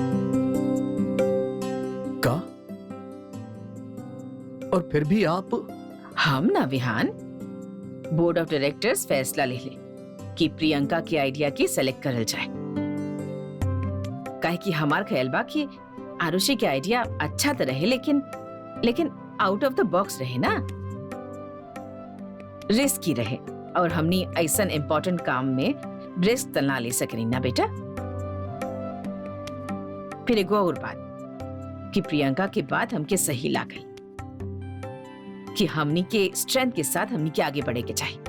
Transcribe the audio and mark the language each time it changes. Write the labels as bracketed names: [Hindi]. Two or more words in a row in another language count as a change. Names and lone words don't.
[Bhojpuri] का? और फिर भी आप? हम ना विहान, [English] board of directors [Bhojpuri] फैसला ले ले कि प्रियंका के आइडिया की सेलेक्ट करल जाए। काहे कि हमार ख्याल बा कि आरुषि के आइडिया अच्छा तो रहे लेकिन [English] out of the box [Bhojpuri] रहे ना, रिस्की रहे। और हमनी ऐसा इम्पोर्टेंट काम में रिस्क तो ना ले सकनी ना बेटा। फिर एगो और बात कि प्रियंका की बात हमके सही लागल कि हमनी के स्ट्रेंथ के साथ हमनी के आगे बढ़े के चाहिए।